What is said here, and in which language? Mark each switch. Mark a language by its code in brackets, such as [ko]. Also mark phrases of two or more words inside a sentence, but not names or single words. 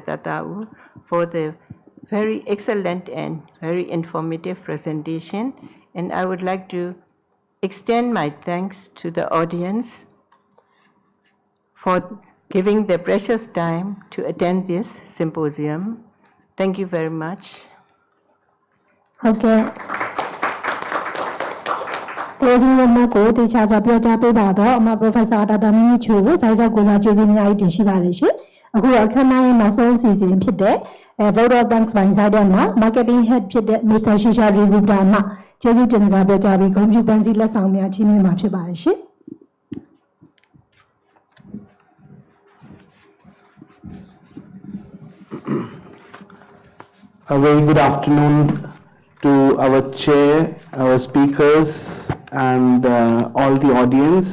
[en] Thar Thar Oo for the very excellent and very informative presentation, and I would like to extend my thanks to the audience for giving their precious time to attend this symposium. Thank you very much. Okay. Closing remark [my] ကိုတေချာစွာပြောကြားပေးပါတော့အမ Professor ဒေါက်တာမမီချိုကိုစိုက်တဲ့ကိုစားကျေးဇူးအများကြီးတင်ရှိပါတယ်ရှင်အခုအခမ်းအနားရဲ့နောက်ဆုံးအစီအစဉ်ဖြစ်တဲ့ [en] Vote of Thanks [my] ပိုင်းဆိုင်တဲ့မှာ [en] Marketing Head [my] ဖြစ်တဲ့ Mr. Shisha Rigupta မှကျေးဇူးတင်စကားပြောကြားပြီးဂုဏ်ပြုပန်းစည်းလက်ဆောင်များချီးမြှင့်မှာဖြစ်ပါတယ်ရှင် [en] A very good afternoon to our chair, our speakers, and all the audience.